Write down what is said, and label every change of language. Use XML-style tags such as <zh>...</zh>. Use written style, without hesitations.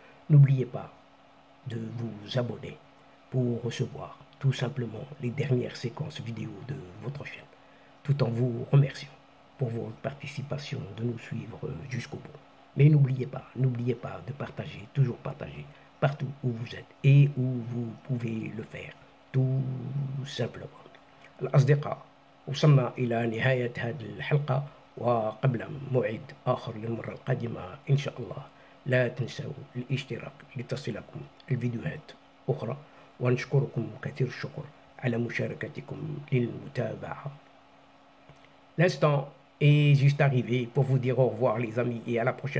<fr>N'oubliez pas de vous abonner pour recevoir tout simplement les dernières séquences vidéo de votre chaîne, tout en vous remerciant pour votre participation, de nous suivre jusqu'au bout. Mais n'oubliez pas de partager, toujours partager, partout où vous êtes et où vous pouvez le faire, tout simplement.</fr> <ar>الأصدقاء، وصلنا إلى نهاية هذه الحلقة، وقبل موعد آخر للمرة القادمة إن شاء الله لا تنسوا الاشتراك لتصلكم الفيديوهات أخرى، ونشكركم كثير الشكر على مشاركتكم للمتابعة.</ar> <fr>L'instant est juste arrivé pour vous dire au revoir les amis et à la prochaine fois, Inch'Allah.</fr> <ar>الأصدقاء، السلام عليكم ورحمة الله.</ar>